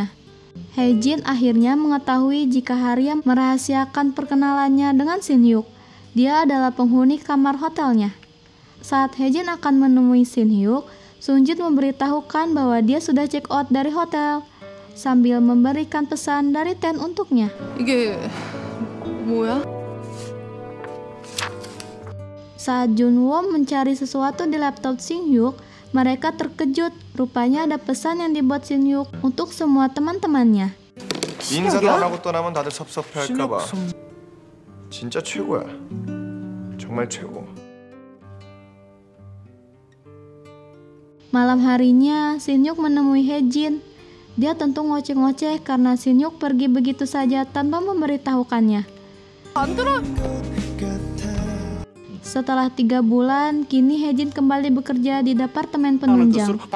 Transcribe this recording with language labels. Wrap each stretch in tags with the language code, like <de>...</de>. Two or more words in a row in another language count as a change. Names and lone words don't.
<id>Haejin akhirnya mengetahui jika Haria merahasiakan perkenalannya dengan Sin-hyuk. Dia adalah penghuni kamar hotelnya. Saat Haejin akan menemui Sin-hyuk, Sung Jun memberitahukan bahwa dia sudah</id> <en>check out</en> <id>dari hotel sambil memberikan pesan dari Ten untuknya.</id> <ko>이게 뭐야?</ko> <id>Saat Junwo mencari sesuatu di laptop Sin-hyuk, mereka terkejut. Rupanya ada pesan yang dibuat Sin-hyuk untuk semua teman-temannya.</id> <ko>인사도 안 하고 떠나면 다들 섭섭해할까 봐. 진짜 최고야. 정말 최고.</ko> <id>Malam harinya, Sin-hyuk menemui Haejin. Dia tentu ngoceh-ngoceh karena Sin-hyuk pergi begitu saja tanpa memberitahukannya. Setelah 3 bulan, kini Haejin kembali bekerja di departemen penunjang.</id>